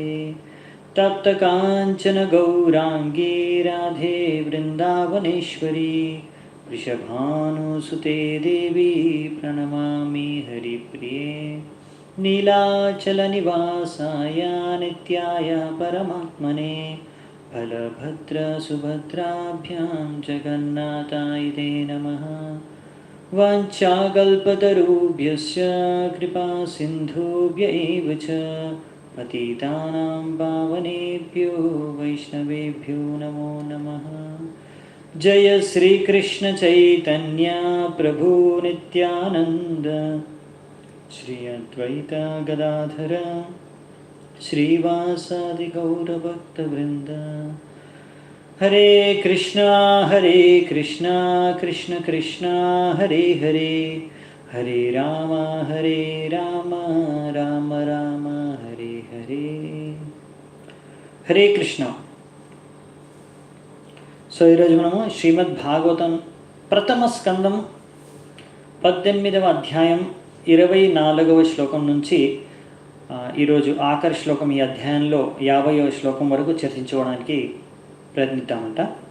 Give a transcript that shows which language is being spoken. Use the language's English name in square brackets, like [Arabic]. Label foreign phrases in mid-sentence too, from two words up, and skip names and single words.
[Sanskrit] తప్త కాంచన గౌరాంగీ రాధే వృందావనేశ్వరీ వృషభానుసుతే దేవి ప్రణమామి హరిప్రియే. నీలాచల నివాసాయ నిత్యాయ పరమాత్మనే బలభద్ర సుభద్రాభ్యాం జగన్నాథాయ తే నమః. వాంఛాకల్పతరుభ్యశ్చ కృపా సింధుభ్య ఏవ చ పతితానాం పావనేభ్యో వైష్ణవేభ్యో నమో నమః. जय श्री कृष्ण चैतन्य प्रभु नित्यानंद श्री अद्वैत गदाधर श्रीवासादि गौरभक्तवृंद। हरे कृष्णा कृष्ण कृष्ण हरे हरे, हरे राम राम राम हरे हरे। हरे कृष्ण। [Telugu] సో ఈరోజు మనము శ్రీమద్ భాగవతం ప్రథమ స్కందం 18వ అధ్యాయం 24వ శ్లోకం నుంచి ఈరోజు ఆఖరి శ్లోకం ఈ అధ్యాయంలో 50వ శ్లోకం వరకు చర్చించుకోవడానికి ప్రయత్నిద్దామంట.